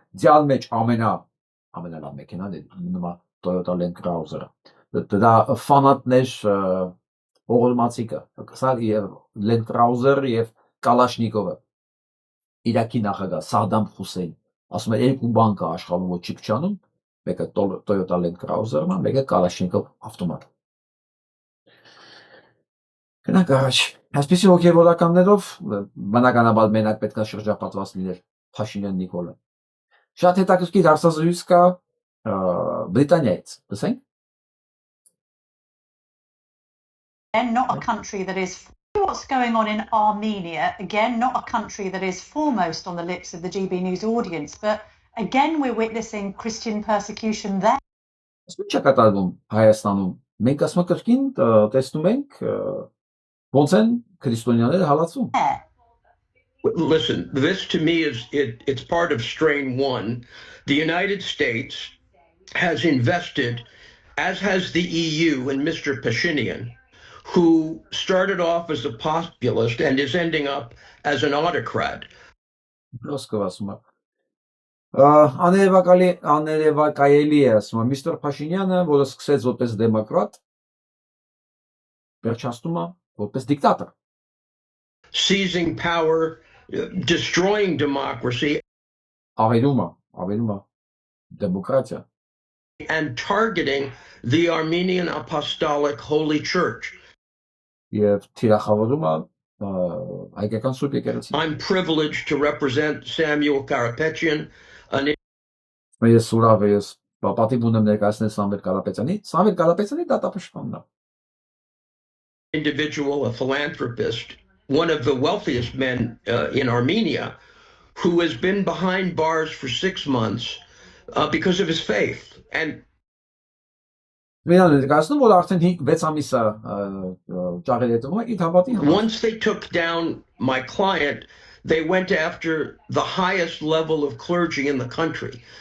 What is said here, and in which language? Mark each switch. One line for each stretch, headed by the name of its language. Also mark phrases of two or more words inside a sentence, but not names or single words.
Armenian: Ձյան մեջ ամենալավ մեքենան է նման Toyota Land Cruiser-ը։ Դա ֆանատներ ողորմածիկը, սա եւ Land Cruiser եւ Kalashnikov-ը։ Իրաքի նախագահ Սադամ Հուսեյն ասում է երկու բան կա աշխարհում որ չի փչանում, մեկը Toyota Land Cruiser-ն է, մեկը Kalashnikov ավտոմատ։ Գնանք առաջ։ Այսպեսի հոգևորականներով բնականաբար մենակ պետք է շրջապատված լիներ Փաշինյան Նիկոլը։ Շատ հետաքրքիր հարցազրույց կա Բրիտանիայից, լսենք։
English: Again, not a country that is what's going on in Armenia. Again, not a country that is foremost on the lips of the GB News audience, but again we're witnessing Christian persecution there.
Armenian: Ինչ է կատարվում Հայաստանում։ Մենք ասում ենք կրկին տեսնում ենք ոնց են քրիստոնյաները հալածում։
English: Listen, this to me it's part of strain one. The United States has invested, as has the EU and Mr. Pashinyan, who started off as a populist and is ending up as an autocrat.
Armenian: Աներևակայելի է ասում, Մr. Փաշինյանը, որը սկսեց որպես դեմոկրատ, վերջացնում է որպես դիկտատոր։
English: Seizing power, destroying democracy.
Armenian: Ավելում է դեմոկրատիա,
English: and targeting the Armenian Apostolic Holy Church.
Armenian: Եվ թիրախավորում է հայկական Սուրբ եկեղեցին։
English: I'm privileged to represent Samuel Karapetyan, an
Armenian: Ես ուրախ եմ, ես պատիվ ունեմ ներկայացնել Սամվել Կարապետյանի։ Սամվել Կարապետյանի դատապաշտպանն է։
English: individual, a philanthropist, one of the wealthiest men in Armenia, who has been behind bars for 6 months because of his faith. And once they took down my client, they went after the highest level of clergy in the country.